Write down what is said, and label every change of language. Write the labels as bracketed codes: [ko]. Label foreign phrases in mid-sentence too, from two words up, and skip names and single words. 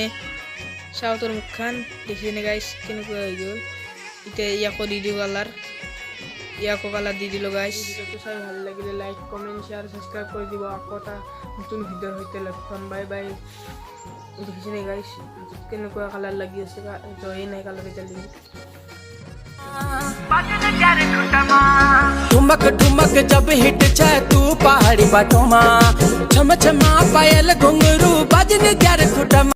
[as] চাওঁ তোৰ মুখখন, দেখিছেনে গাইছ কেনেকুৱা হৈ গ'ল। এতিয়া ইয়াকো দি দিওঁ কালাৰ, ইয়াকো কালাৰ দি দিলোঁ গাইছ। ভিডিঅ'টো চাই ভাল লাগিলে [en] like comment share subscribe [as] কৰি দিব। আকৌ এটা নতুন ভিডিঅ'ৰ সৈতে লগ পাম, [en] bye bye. [as] দেখিছেনে গাইছ কেনেকুৱা কালার লাগি আছে, জয়ে নাই কালার এটালি। [gbm] ठुमक ठुमक जब हिट जाए तू पहाड़ी बाटों मा, छम छमा पायल घुंघरू बजन ग्यार खुटमा।